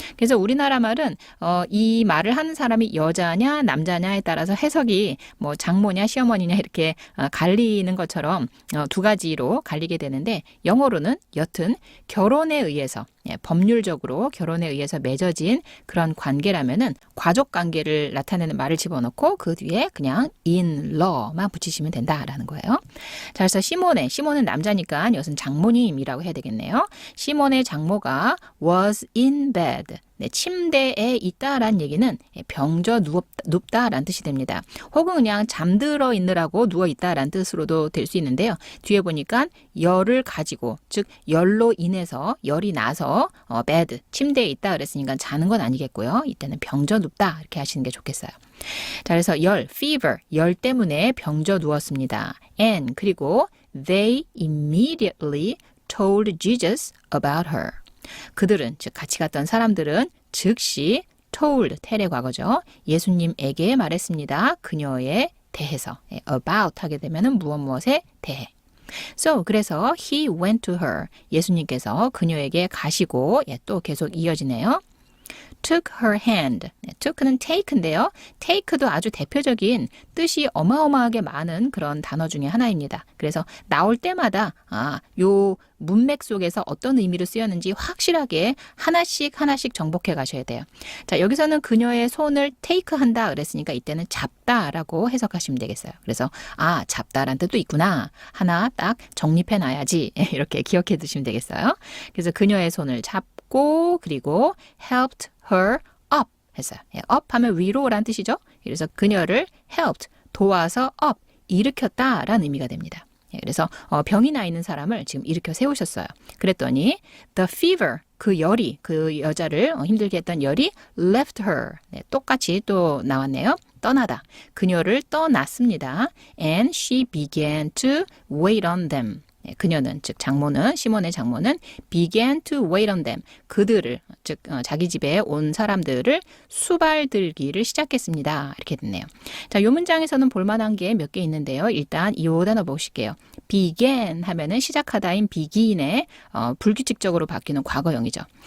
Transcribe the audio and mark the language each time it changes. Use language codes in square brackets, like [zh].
[ko] 그래서 우리나라 말은 이 말을 하는 사람이 여자냐 남자냐에 따라서 해석이 뭐 장모냐 시어머니냐 이렇게 갈리는 것처럼 두 가지로 갈리게 되는데 영어로는 여튼 결혼에 의해서 법률적으로 결혼에 의해서 맺어진 그런 관계라면은 가족 관계를 나타내는 말을 집어넣고 그 뒤에 그냥 in-law만 붙이시면 된다라는 거예요. 자, 그래서 시몬은 남자니까 이것은 장모님이라고 해야 되겠네요. 시몬의 장모가 [en] was in bed. [ko] 네, 침대에 있다라는 얘기는 병져 눕다라는 뜻이 됩니다. 혹은 그냥 잠들어 있느라고 누워 있다라는 뜻으로도 될 수 있는데요. 뒤에 보니까 열을 가지고 즉 열로 인해서 열이 나서 bed 침대에 있다 그랬으니까 자는 건 아니겠고요. 이때는 병져 눕다 이렇게 하시는 게 좋겠어요. 자, 그래서 fever 열 때문에 병져 누웠습니다. [en] And [ko] 그리고 [en] they immediately told Jesus about her. [ko] 그들은 즉 같이 갔던 사람들은 즉시 told 텔의 과거죠. 예수님에게 말했습니다. 그녀에 대해서 about 하게 되면은 무엇에 대해. [en] So [ko] 그래서 [en] he went to her. [ko] 예수님께서 그녀에게 가시고 또 계속 이어지네요. [en] took her hand. [ko] took는 take인데요. take도 아주 대표적인 뜻이 어마어마하게 많은 그런 단어 중에 하나입니다. 그래서 나올 때마다 요 문맥 속에서 어떤 의미로 쓰였는지 확실하게 하나씩 정복해 가셔야 돼요. 자, 여기서는 그녀의 손을 take 한다 그랬으니까 이때는 잡다라고 해석하시면 되겠어요. 그래서 잡다라는 뜻도 있구나. 하나 딱 정립해 놔야지. 이렇게 기억해 두시면 되겠어요. 그래서 그녀의 손을 잡고 그리고 [en] helped her up [ko] 했어요. up 하면 위로라는 뜻이죠. 그래서 그녀를 helped 도와서 up 일으켰다라는 의미가 됩니다. 그래서 병이 나 있는 사람을 지금 일으켜 세우셨어요. 그랬더니 [en] the fever [ko] 그 열이 그 여자를 힘들게 했던 열이 [en] left her [ko] 똑같이 또 나왔네요. 떠나다. 그녀를 떠났습니다. [en] And she began to wait on them. [ko] 그녀는 즉 장모는 시몬의 장모는 [en] began to wait on them. [ko] 그들을 즉 자기 집에 온 사람들을 수발들기를 시작했습니다. 이렇게 됐네요. 자, 이 문장에서는 볼만한 게 몇 개 있는데요. 일단 이 단어 보실게요. began 하면은 시작하다인 begin에 불규칙적으로 바뀌는 과거형이죠.